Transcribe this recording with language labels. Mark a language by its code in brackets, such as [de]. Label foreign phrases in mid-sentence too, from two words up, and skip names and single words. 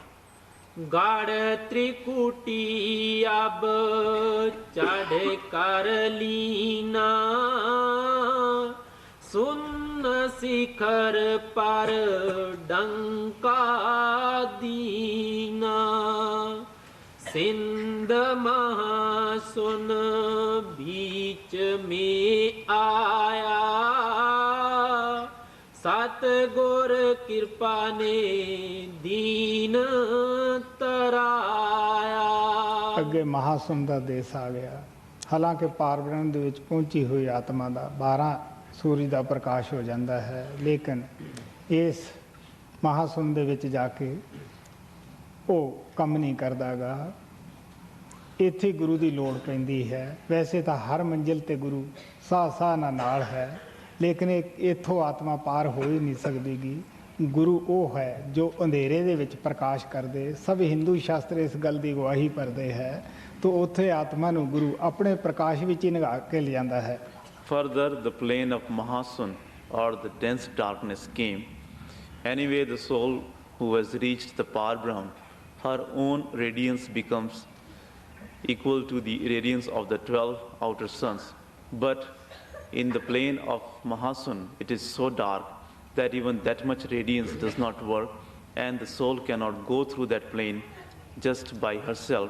[hi] गाढ़ त्रिकुटी अब चढ़ कर लीना, सुन शिखर पर डंका दीना, सिंध महासुन बीच में आया, सतगुर कृपा ने दीन तराया। [pa] ਅੱਗੇ ਮਹਾਸੁਨ ਦਾ ਦੇਸ਼ ਆ ਗਿਆ। ਹਾਲਾਂਕਿ ਪਾਰ ਬ੍ਰਹਮ ਦੇ ਵਿੱਚ ਪਹੁੰਚੀ ਹੋਈ ਆਤਮਾ ਦਾ 12 ਸੂਰਜ ਦਾ ਪ੍ਰਕਾਸ਼ ਹੋ ਜਾਂਦਾ ਹੈ, ਲੇਕਿਨ ਇਸ ਮਹਾਸੁਨ ਦੇ ਵਿੱਚ ਜਾ ਕੇ ਉਹ ਕੰਮ ਨਹੀਂ ਕਰਦਾਗਾ। ਇੱਥੇ ਗੁਰੂ ਦੀ ਲੋੜ ਪੈਂਦੀ ਹੈ। ਵੈਸੇ ਤਾਂ ਹਰ ਮੰਜ਼ਿਲ ਤੇ ਗੁਰੂ ਸਾਹ ਸਾਹ ਨਾਲ ਹੈ, ਲੇਕਿਨ ਇੱਥੋਂ ਆਤਮਾ ਪਾਰ ਹੋ ਹੀ ਨਹੀਂ ਸਕਦੀਗੀ। ਗੁਰੂ ਉਹ ਹੈ ਜੋ ਅੰਧੇਰੇ ਦੇ ਵਿੱਚ ਪ੍ਰਕਾਸ਼ ਕਰਦੇ। ਸਭ ਹਿੰਦੂ ਸ਼ਾਸਤਰ ਇਸ ਗੱਲ ਦੀ ਗਵਾਹੀ ਭਰਦੇ ਹੈ, ਤਾਂ ਉੱਥੇ ਆਤਮਾ ਨੂੰ ਗੁਰੂ ਆਪਣੇ ਪ੍ਰਕਾਸ਼ ਵਿੱਚ ਹੀ ਨਿਗਾਹ ਕੇ ਲਿਜਾਂਦਾ ਹੈ। [en] Further, the plane of Mahasun or the dense darkness came. Anyway, the soul who has reached the Par Brahm her own radiance becomes equal to the radiance of the 12 outer suns. But in the plane of Mahasun, it is so dark that even that much radiance does not work, and the soul cannot go through that plane just by herself.